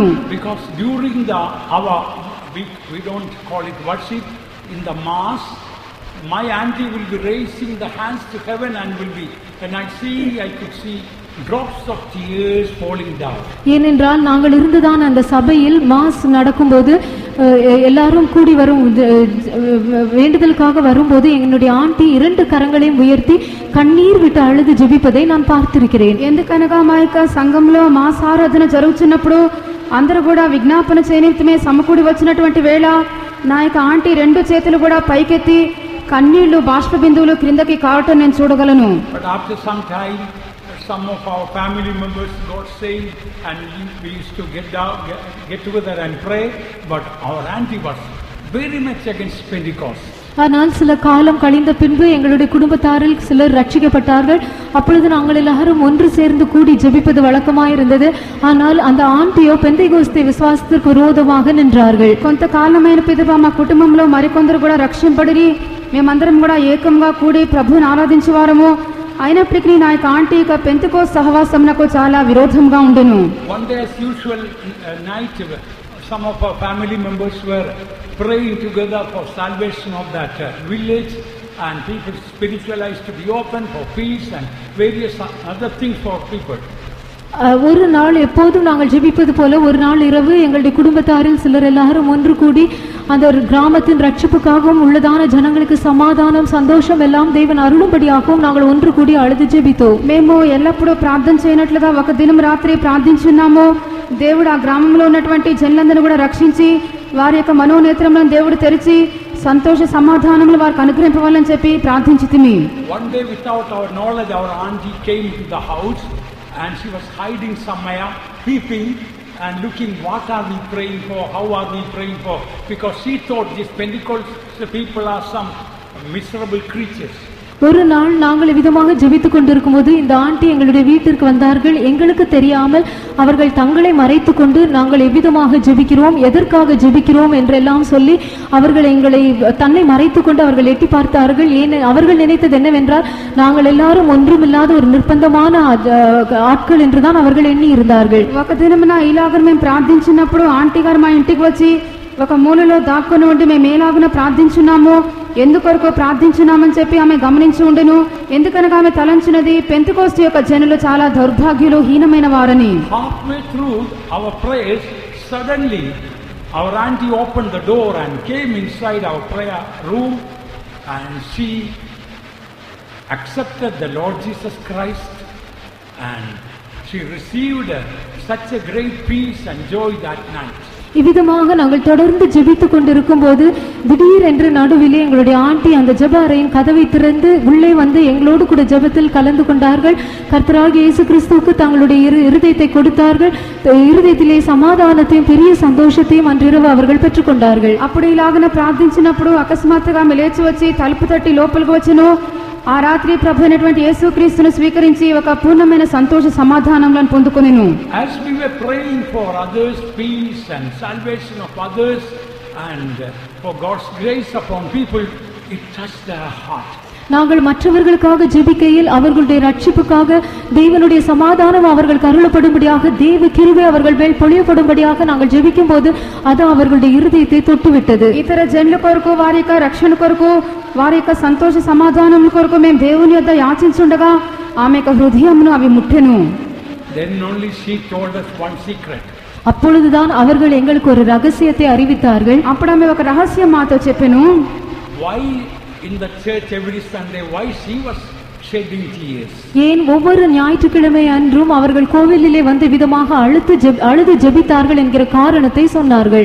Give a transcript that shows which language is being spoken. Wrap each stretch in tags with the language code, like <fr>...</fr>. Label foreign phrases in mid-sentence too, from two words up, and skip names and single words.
<en>Because during we don't call it worship, in the mass, my auntie will be raising the hands to heaven and will be, and I could see drops of tears falling down.</en> <ta>ஏனென்றால் நாங்கள் இருந்துதான் அந்த சபையில் மாஸ் நடக்கும்போது எல்லாரும் கூடி வரும் வேண்டுதலுக்காக வரும்போது என்னுடைய ஆண்டி 2 கரங்களையும் உயர்த்தி கண்ணீர் விட்டு அழுது ஜெபிப்பதை நான் பார்த்திருக்கிறேன்.</ta> <te>ఎందుకనగా మా యొక్క సంఘంలో మాస్ ఆరాధన జరుగుతున్నప్పుడు అందరూ కూడా విజ్ఞాపన చేయనిమిత్తమే సమకూడి వచ్చినటువంటి వేళ నా యొక్క ఆంటీ 2 చేతులు కూడా పైకెత్తి కన్నీళ్లు బాష్ప బిందువులు క్రిందకి కావటం నేను చూడగలను.</te> <en>But after some time, some of our family members got saved and we used to get together and pray, but our auntie was very much against Pentecost.</en> <ta>ஆனால் சில காலம் கழிந்த பின்பு எங்களுடைய குடும்பத்தாரில் சிலர் ரட்சிக்கப்பட்டார்கள். அப்பொழுது நாங்கள் எல்லாரும் ஒன்று சேர்ந்து கூடி ஜெபிப்பது வழக்கமாயிருந்தது. ஆனால் அந்த ஆண்டியோ பெந்தெகோஸ்தே விசுவாசத்திற்கு விரோதமாக நின்றார்கள்.</ta> <te>కొంతకాలమైన పిదప మా కుటుంబంలో మరికొందరు కూడా రక్షింపడిరి. మేమందరం కూడా ఏకంగా కూడి ప్రభువుని ఆరాధించేవారము. అయినప్పటికీ నా యొక్క ఆంటీ యొక్క పెంతెకోస్తు సహవాసమునకు చాలా విరోధంగా ఉండెను.</te> <en>One day as usual night, some of our family members were praying together for salvation of that village, and people spiritualized to be open for peace and various other things for people.</en> <ta>ஒரு நாள் எப்போதும் நாங்கள் ஜெபிப்பது போல ஒரு நாள் இரவு எங்களுடைய குடும்பத்தாரில் சிலர் எல்லாரும் ஒன்று கூடி அந்த ஒரு கிராமத்தின் ரட்சிப்புக்காகவும் உள்ளதான ஜனங்களுக்கு சமாதானம் சந்தோஷம் எல்லாம் தேவன் அருளும்படியாகவும் நாங்கள் ஒன்று கூடி அழுது ஜெபித்தோம்.</ta> <te>మేము ఎల్లప్పుడూ ప్రార్థన చేయనట్లుగా ఒక దినం రాత్రి ప్రార్థించున్నాము. దేవుడు ఆ గ్రామంలో ఉన్నటువంటి జనులందరినీ కూడా రక్షించి వారి యొక్క మనోనేత్రములను దేవుడు తెరిచి సంతోష సమాధానములు వారికి అనుగ్రహింపవాలని చెప్పి ప్రార్థించితిమి.</te> <en>One day without our knowledge, our auntie came to the house and she was hiding somewhere, peeping and looking what are we praying for, how are we praying for, because she thought these Pentecostal people are some miserable creatures.</en> <ta>ஒரு நாள் நாங்கள் விதமாக ஜெபித்துக் கொண்டிருக்கும் போது இந்த ஆண்டி எங்களுடைய வீட்டிற்கு வந்தார்கள். எங்களுக்கு தெரியாமல் அவர்கள் தங்களை மறைத்து கொண்டு நாங்கள் எவ்விதமாக ஜெபிக்கிறோம், எதற்காக ஜெபிக்கிறோம் என்றெல்லாம் சொல்லி அவர்கள் எங்களை தன்னை மறைத்து கொண்டு அவர்கள் எட்டி பார்த்தார்கள். ஏன் அவர்கள் நினைத்தது என்னவென்றால் நாங்கள் எல்லாரும் ஒன்றுமில்லாத ஒரு நிர்பந்தமான ஆட்கள் என்றுதான் அவர்கள் எண்ணி இருந்தார்கள்.</ta> <te>ఒక దినమున ఇలాగ మేము ప్రార్థించినప్పుడు ఆంటీ గారు మా ఇంటికి వచ్చి ఒక మూలలో దాక్కుని ఉండి మేము ఏలాగున ప్రార్థించున్నాము, ఎందుకొరకు ప్రార్థించున్నామని చెప్పి ఆమె గమనించి ఉండెను. ఎందుకనగా ఆమె తలంచినది పెంతెకోస్తు యొక్క జనులు చాలా దౌర్భాగ్యులు హీనమైన వారని.</te> <en>Halfway through our prayers, suddenly our auntie opened the door and came inside our prayer room, and she accepted the Lord Jesus Christ, and she received such a great peace and joy that night.</en> <ta>இவ்விதமாக நாங்கள் தொடர்ந்து ஜெபித்துக் கொண்டிருக்கும் போது திடீரென்று நடுவிலே எங்களுடைய ஆண்டி அந்த ஜெப அறையின் கதவை திறந்து உள்ளே வந்து எங்களோடு கூட ஜெபத்தில் கலந்து கொண்டார்கள். கர்த்தராகிய இயேசு கிறிஸ்துவுக்கு தங்களுடைய இருதயத்தை கொடுத்தார்கள். இருதயத்திலே சமாதானத்தையும் பெரிய சந்தோஷத்தையும் அன்றிரவு அவர்கள் பெற்றுக்கொண்டார்கள்.</ta> <te>అప్పుడు ఇలాగన ప్రార్థించినప్పుడు అకస్మాత్తుగా ఆమె లేచి వచ్చి తలుపు తట్టి లోపలికి వచ్చెను. ఆ రాత్రి ప్రభు అయినటువంటి యేసుక్రీస్తును స్వీకరించి ఒక పూర్ణమైన సంతోష సమాధానములను పొందుకొనెను.</te> <en>As we were praying for others' peace and salvation of others and for God's grace upon people, it touched their heart.</en> <ta>நாங்கள் மற்றவர்களுக்காக ஜெபிக்கையில் அவர்களுடைய ரட்சிப்புக்காக தேவனுடைய சமாதானம் அவர்கள் கருளப்படும்படியாக தேவ கிருபை அவர்கள் மேல் பொழியப்படும்படியாக நாங்கள் ஜெபிக்கும் போது அது அவர்களுடைய இருதயத்தை தொட்டுவிட்டது.</ta> <te>ఇతర జనుల కొరకు వారి యొక్క రక్షణ కొరకు వారి యొక్క సంతోష సమాధానం కొరకు మేము దేవుని యొద్ద యాచించుండగా ఆమె యొక్క హృదయమును అవి ముట్టెను.</te> <en>Then only she told us one secret.</en> <ta>அப்பொழுதுதான் அவர்கள் எங்களுக்கு ஒரு ரகசியத்தை அறிவித்தார்கள்.</ta> <te>అప్పుడు ఆమె ఒక రహస్యం మాతో చెప్పెను.</te> <en>Why in the church every Sunday, why she was shedding tears?</en> <ta>ஏன் ஒவ்வொரு ஞாயிற்றுக்கிழமை அன்றும் அவர்கள் கோவிலிலே வந்து விதமாக அழுது ஜெபித்தார்கள் என்கிற காரணத்தை சொன்னார்கள்.</ta>